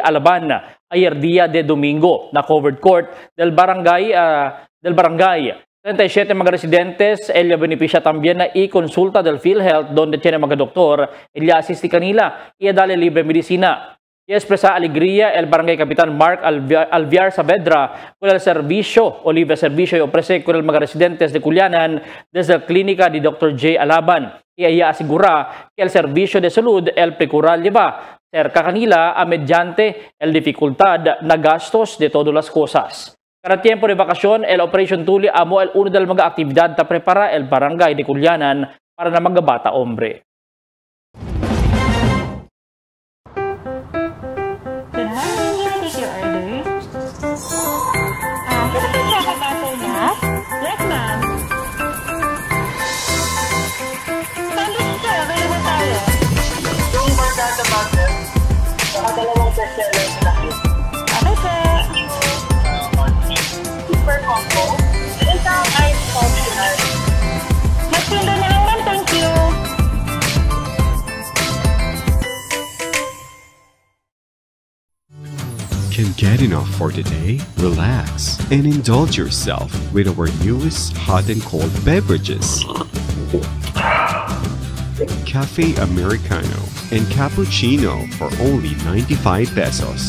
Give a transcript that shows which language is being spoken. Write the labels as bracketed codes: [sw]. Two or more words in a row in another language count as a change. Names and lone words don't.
[cbk] Alaban ayer día de domingo na covered court del barangay. 37 mga residentes el beneficia también na i-consulta del PhilHealth donde tiene mga doktor el asisti kanila y dale libre medicina. Y expresa alegría el barangay Kapitan Mark Alviar Saavedra con el servicio o libre servicio y ofrece con el mga residentes de Culianan desde la clínica de Dr. J. Alaban. Y ella asegura que el servicio de salud el procurar lleva cerca kanila a mediante el dificultad na gastos de todas las cosas. Cada tiempo de vacación, el Operation Tuli amo el uno del mga aktibidad na prepara el barangay de Culianan para na mga bata hombre. [en] Yes, ma'am. [tl] Sandwich sir, available tayo. Yung barkada butter, saka dalawang bestseller sa laki. Ano sir? [en] Super combo. [tl] Isang ice popular. Magpindo na lang ma'am, [en] thank you. Can get enough for the day? Relax and indulge yourself with our newest hot and cold beverages. Cafe Americano and Cappuccino for only 95 pesos.